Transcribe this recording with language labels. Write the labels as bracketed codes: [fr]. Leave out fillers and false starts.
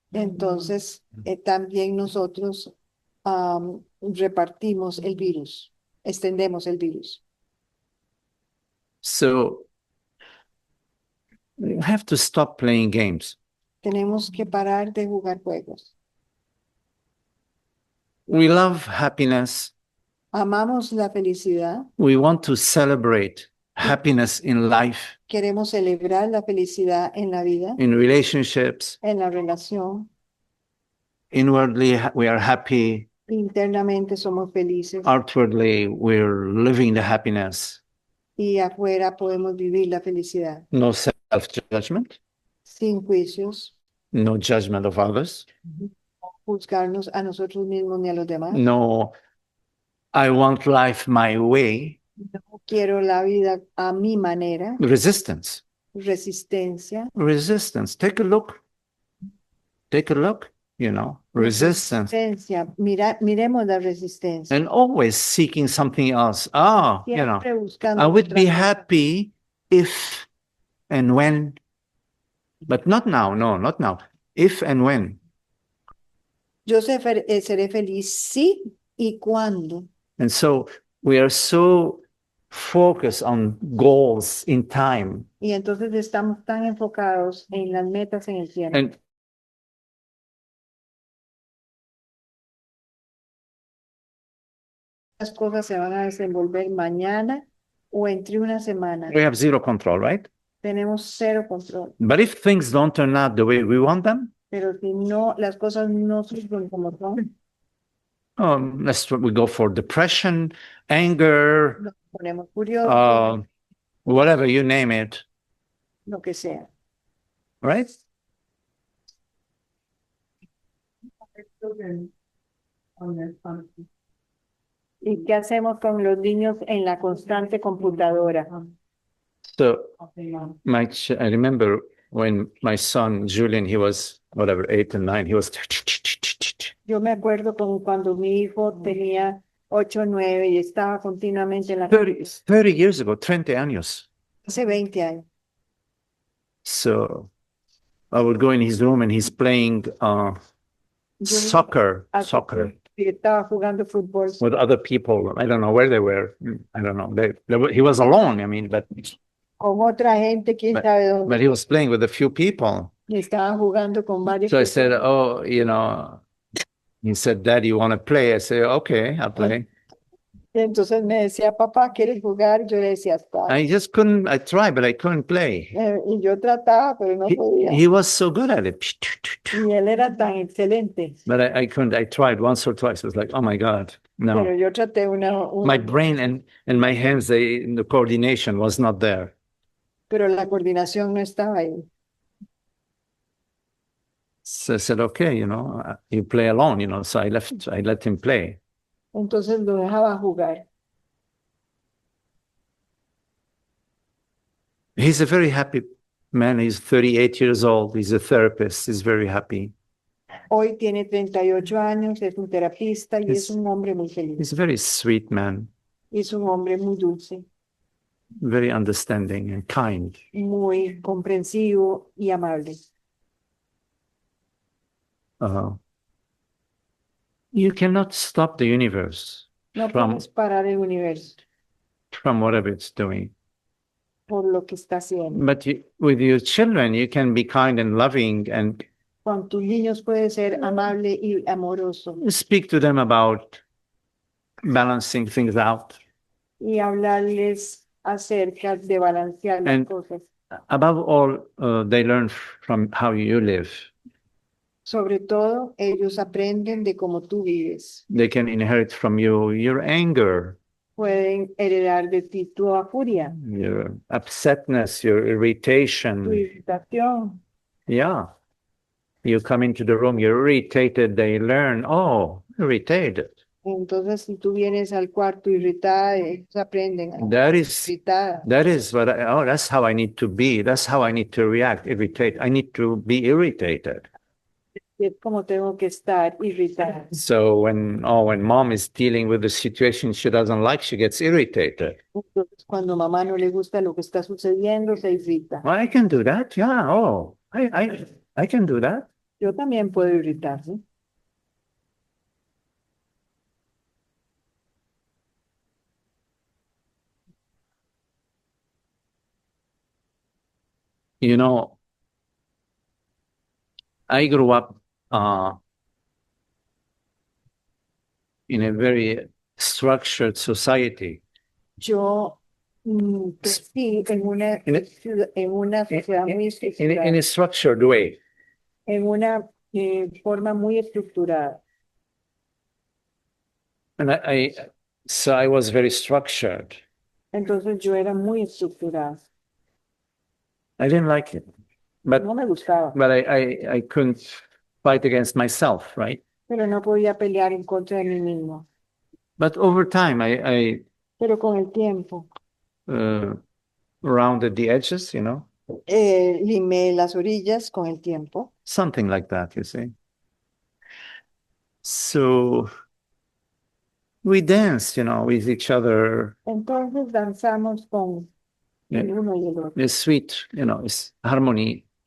[es] Entonces también nosotros repartimos el virus, extendemos el virus. [en] So you have to stop playing games. [es] Tenemos que parar de jugar juegos. [en] We love happiness. [es] Amamos la felicidad, [en] We want to celebrate happiness in life, [es] queremos celebrar la felicidad en la vida, [en] in relationships. [es] en la relación. [en] Inwardly, we are happy. [es] Internamente somos felices [en] Outwardly, we're living the happiness. [es] y afuera podemos vivir la felicidad [en] No self-judgment, [es] sin juicios, [en] no judgment of others. [es] juzgarnos a nosotros mismos ni a los demás. [en] No, I want life my way. [es] No quiero la vida a mi manera. [en] Resistance. [es] Resistencia. [en] Resistance. Take a look. Take a look, resistance. [es] Resistencia. Miremos la resistencia. [en] And always seeking something else. [es] Siempre buscando [en] I would be [es] otra cosa. [en] happy if and when, but not now. No, not now. If and when. [es] Yo seré feliz sí y cuando. [en] And so we are so focused on goals in time. [es] Y entonces estamos tan enfocados en las metas en el tiempo. [en] And [es] Las cosas se van a desenvolver mañana o entre una semana. [en] we have zero control, right? [es] Tenemos cero control. [en] But if things don't turn out the way we want them, [es] Pero si no, las cosas no surgen como son, [en] we go for depression, anger, [es] nos ponemos curiosos, [en] whatever you name it, [es] lo que sea. [en] right? Children on their phone. [es] ¿Y qué hacemos con los niños en la constante computadora? [en] So Okay, I remember when my son Julian, he was whatever 8 and 9, he was [es] Yo me acuerdo con cuando mi hijo tenía 8 o 9 y estaba continuamente en la [en] 30 years ago, [es] 30 años. hace 20 años. [en] So I would go in his room and he's playing soccer [es] Y estaba jugando fútbol [en] with other people. I don't know where they were. I don't know. He was alone. I mean, but [es] con otra gente, quién sabe dónde. [en] he was playing with a few people. [es] Y estaba jugando con varios. [en] So I said, "Oh, he said, Dad, you want to play?" I said, "Okay, I'll play." [es] Y entonces me decía, papá, ¿quieres jugar? Yo le decía, está. [en] I just couldn't. I tried, but I couldn't play. [es] Y yo trataba, pero no podía. [en] He was so good at it. [es] Y él era tan excelente. [en] But I couldn't. I tried once or twice. It was like, oh my God, no. [es] Pero yo traté [en] My brain and my hands, the coordination was not there. [es] pero la coordinación no estaba ahí. [en] So I said, okay, you play alone, so I let him play. [es] Entonces lo dejaba jugar. [en] He's a very happy Man, he's 38 years old. He's a therapist. He's very happy. [es] Hoy tiene 38 años, es un terapista y Es- es un hombre muy feliz. [en] He's a very sweet man, [es] Es un hombre muy dulce, [en] very understanding and kind. [es] muy comprensivo y amable. [en] You cannot stop the universe [es] No [en] from [es] puedes parar el universo [en] whatever it's doing. [es] por lo que está haciendo. [en] But with your children, you can be kind and loving and [es] Con tus niños puedes ser amable y amoroso [en] speak to them about balancing things out. [es] y hablarles acerca de balancear las [en] And- [es] cosas. [en] Above all, they learn from how you live. [es] Sobre todo, ellos aprenden de cómo tú vives. [en] They can inherit from you your anger, [es] Pueden heredar de ti tu furia, [en] your upsetness, your [es] tu [en] irritation. [es] irritación. [en] Yeah. You come into the room, you're irritated, they learn, oh, irritated. [es] Entonces, si tú vienes al cuarto irritada, ellos aprenden a [en] That [es] ser [en] is [es] irritada. [en] That is what that's how I need to be. That's how I need to react, irritate. I need to be irritated. [es] Y es como tengo que estar irritada. [en] So when mom is dealing with a situation she doesn't like, she gets irritated. [es] Entonces, cuando mamá no le gusta lo que está sucediendo, se irrita. [en] Well, I can do that. Yeah. Oh, I can do that. [es] Yo también puedo irritarme. [en] You know, I grew up in a very structured society. [es] Yo crecí en una [en] In a- [es] sociedad muy [en] In [es] estructurada, [en] a structured way. [es] en una forma muy estructurada. [en] And so I was very structured. [es] Entonces yo era muy estructurada. [en] I didn't like it. But [es] No me gustaba, [en] I couldn't fight against myself, right? [es] pero no podía pelear en contra de mí mismo. [en] But over time, I [es] Pero con el tiempo, [en] rounded the edges, [es] limé las orillas con el tiempo. [en] something like that, you see. So we danced, with each other. [es] Entonces danzamos con el [en] Yeah. [es] uno y el otro. [en] It's sweet, it's harmoniously.